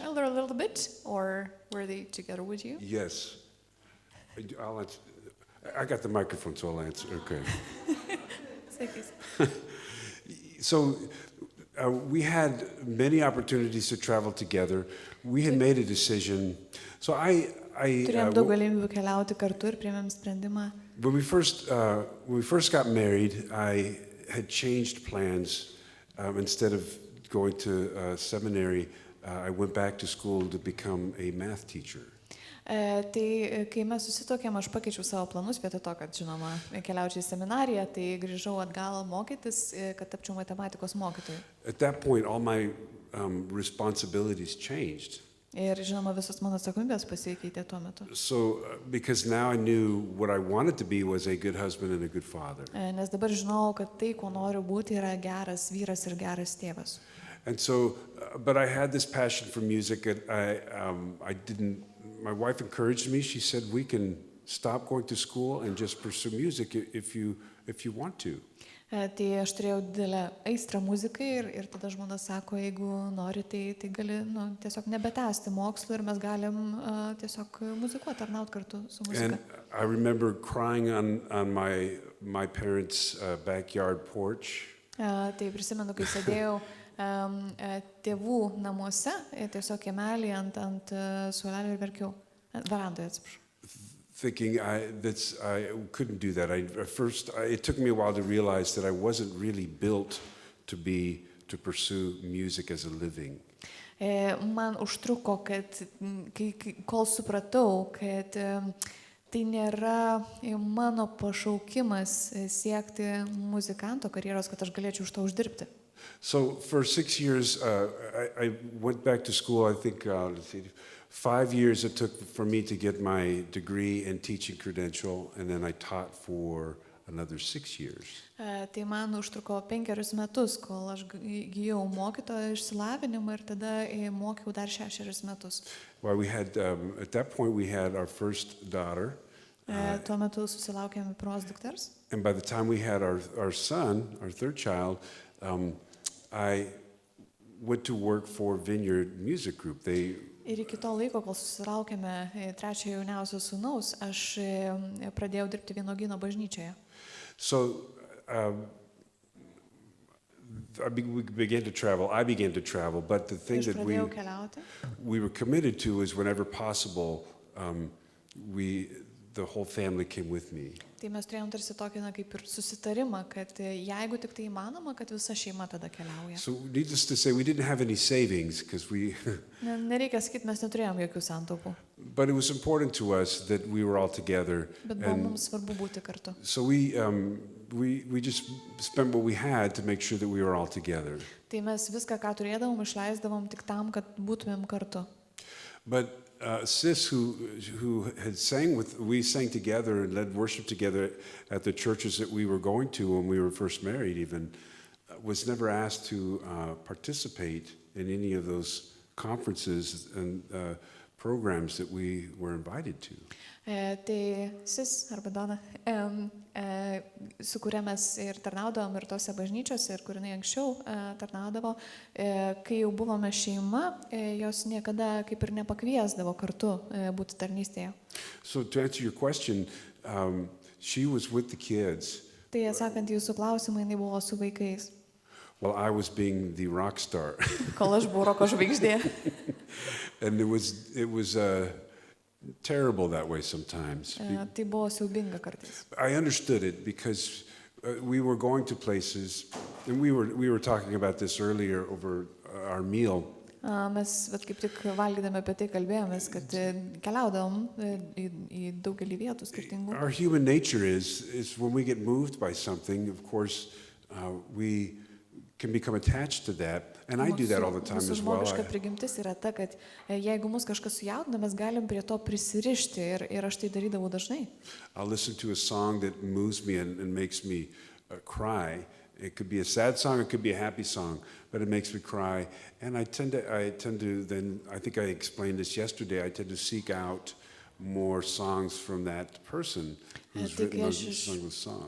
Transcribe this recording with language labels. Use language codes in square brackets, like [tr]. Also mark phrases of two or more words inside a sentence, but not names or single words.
[en] elder a little bit, or were they together with you? Yes. I'll answer. I got the microphone, so I'll answer. Okay. So we had many opportunities to travel together. We had made a decision. So [lt] Turėjom daug galimybių keliauti kartu ir priėmėm sprendimą. [en] when we first got married, I had changed plans. Instead of going to seminary, I went back to school to become a math teacher. [lt] Tai kai mes susitokėm, aš pakeičiau savo planus, vietoj to, kad, žinoma, keliaučiau į seminariją, tai grįžau atgal mokytis, kad tapčiau matematikos mokytoju. [en] At that point, all my responsibilities changed. [lt] Ir, žinoma, visos mano atsakomybės pasikeitė tuo metu. [en] So, because now I knew what I wanted to be was a good husband and a good father. [lt] Nes dabar žinau, kad tai, ko noriu būti, yra geras vyras ir geras tėvas. [en] And so, but I had this passion for music, and I didn't. My wife encouraged me. She said, "We can stop going to school and just pursue music if you want to." [lt] Tai aš turėjau didelę aistrą muzikai ir tada žmona sako, jeigu nori, tai gali tiesiog nebetęsti mokslo ir mes galim tiesiog muzikuoti, tarnauti kartu su muzika. [en] And I remember crying on my parents' backyard porch. [lt] Tai prisimenu, kai sėdėjau tėvų namuose, tiesiog kiemelį ant suolelio ir verkiau, verandoje, atsiprašau. [en] Thinking I couldn't do that. It took me a while to realize that I wasn't really built to pursue music as a living. [lt] Man užtruko, kad kol supratau, kad tai nėra mano pašaukimas siekti muzikanto karjeros, kad aš galėčiau už to uždirbti. [en] So for 6 years, I went back to school. I think 5 years it took for me to get my degree and teaching credential, and then I taught for another 6 years. [lt] Tai man užtruko 5 metus, kol aš įgijau mokytojo išsilavinimą ir tada mokiau dar 6 metus. [en] Well, we had at that point we had our first daughter. [lt] Tuo metu susilaukėme pirmos dukters. [en] And by the time we had our son, our third child, I went to work for Vineyard Music Group. [lt] Ir iki to laiko, kol susilaukėme trečiojo jauniausio sūnaus, aš pradėjau dirbti Vynuogyno bažnyčioje. [en] So we began to travel. I began to travel, but the thing that we were committed to is whenever possible, the whole family came with me. [lt] Tai mes turėjom tarsi tokį, kaip ir susitarimą, kad jeigu tik tai įmanoma, kad visa šeima tada keliauja. [en] So needless to say, we didn't have any savings because [lt] Nereikia sakyti, mes neturėjom jokių santaupų. [en] But it was important to us that we were all together. [lt] Bet buvo mums svarbu būti kartu. [en] So we just spent what we had to make sure that we were all together. [lt] Tai mes viską, ką turėdavom, išleisdavom tik tam, kad būtumėm kartu. [en] But Sis, who had we sang together and led worship together at the churches that we were going to when we were first married even, was never asked to participate in any of those conferences and programs that we were invited to. [lt] Tai Sis arba Dona, su kuria mes ir tarnaudavom ir tose bažnyčiose, ir kur jinai anksčiau tarnaudavo, kai jau buvome šeima, jos niekada kaip ir nepakviesdavo kartu būti tarnystėje. [en] So to answer your question, she was with the kids. [lt] Tai atsakant jūsų klausimą, jinai buvo su vaikais. [en] Well, I was being the rock star. [lt] Kol aš buvau roko žvaigždė. [en] And it was terrible that way sometimes. [lt] Tai buvo siaubinga kartais. [en] I understood it because we were going to places, and we were talking about this earlier over our meal. [lt] Mes kaip tik valgydami apie tai kalbėjomės, kad keliaudavom į daugelį vietų skirtingų. [en] Our human nature is when we get moved by something, of course, we can become attached to that, and I do that all the time [lt] Mūsų [en] as well. [lt] žmogiška prigimtis yra ta, kad jeigu mus kažkas sujaudina, mes galim prie to prisirišti ir aš tai darydavau dažnai. [en] I'll listen to a song that moves me and makes me cry. It could be a sad song, it could be a happy song, but it makes me cry. And I tend to then, I think I explained this yesterday, I tend to seek out more songs from that person who's written those songs.